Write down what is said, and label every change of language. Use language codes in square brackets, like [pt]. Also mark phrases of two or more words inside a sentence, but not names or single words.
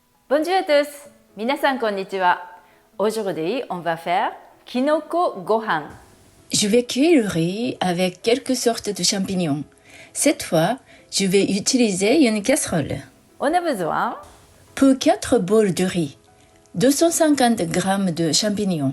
[fr] Bonjour à tous! [ja] 皆さんこんにちは。 [fr] Aujourd'hui, on va faire [ja] きのこご飯. [fr] Je vais cuire le riz avec quelques sortes de champignons. Cette fois, je vais utiliser une casserole. On a besoin Pour 4 bols de riz, 250 g de champignons.